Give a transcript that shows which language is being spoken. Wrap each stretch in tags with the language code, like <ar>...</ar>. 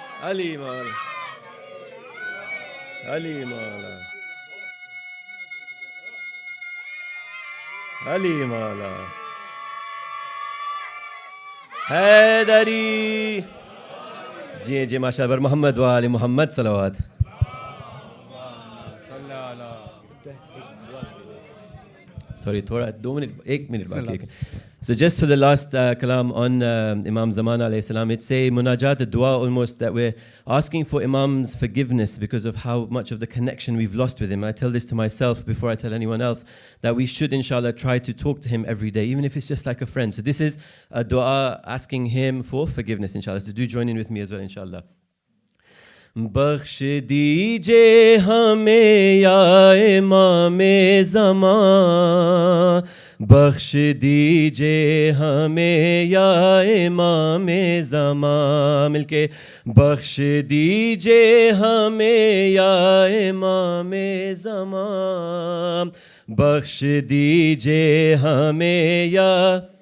<ur>علی مولا علی مولا علی مولا، حیدری جی جی ماشاء اللہ، محمد وآل محمد صلوات، sorry تھوڑا 2 منٹ 1 منٹ باقی ہے.</ur> <en>So just for the last kalam on Imam Zamana alayhi salam, it's a munajat, a dua almost, that we're asking for Imam's forgiveness because of how much of the connection we've lost with him. And I tell this to myself before I tell anyone else, that we should inshallah try to talk to him every day, even if it's just like a friend. So this is a dua asking him for forgiveness inshallah. So do join in with me as well inshallah.</en> <ur>بخش دیجے ہمیں یا امام زمان، بخش دیجے ہمیں یا امام زمان، مل کے بخش دیجے ہمیں یا امام زمان، بخش دیجے ہمیں یا،</ur>